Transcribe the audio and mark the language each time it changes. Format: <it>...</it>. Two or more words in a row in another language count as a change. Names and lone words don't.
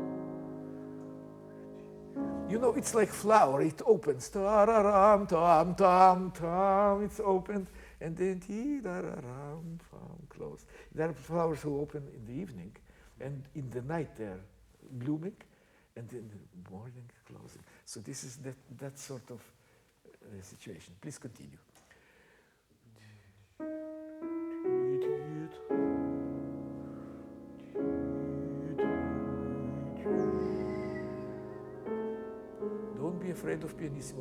<en>You know, it's like flower. It opens. Ta-ra-ram, tam, tam, tam. It's opened. And then ti-da-ra-ram, close. There are flowers who open in the evening. And in the night they're blooming. And in the morning closing. So this is that sort of situation. Please continue. Don't be afraid of pianissimo.</en>